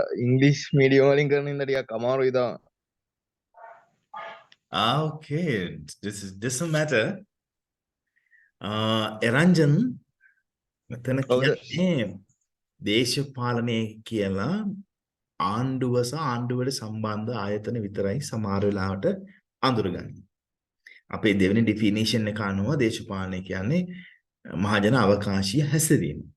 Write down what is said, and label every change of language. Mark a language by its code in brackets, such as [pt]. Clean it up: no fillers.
[si] English medium වලින් කරන ඉඳ ටිකක් අමාරුයි තාම. [en] Okay, this doesn't matter. [si] Ranjan, මෙතන කියන්නේ දේශපාලනය කියලා ආණ්ඩුව සහ ආණ්ඩුවට සම්බන්ධ ආයතන විතරයි සමහර වෙලාවට අඳුරගන්නේ. අපේ දෙවෙනි ඩිෆිනිෂන් එක අනුව දේශපාලනය කියන්නේ මහජන අවකාශීය හැසිරීම.